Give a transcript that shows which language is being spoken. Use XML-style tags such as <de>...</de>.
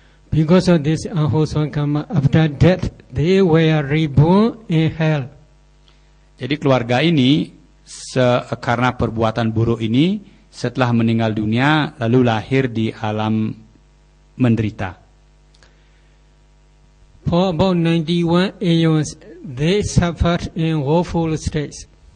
<en>Because of this unwholesome karma, after death they were reborn in hell.</en> <id>Jadi keluarga ini karena perbuatan buruk ini setelah meninggal dunia lalu lahir di alam menderita.</id> <en>For about 91 aeons, they suffered in woeful states.</en>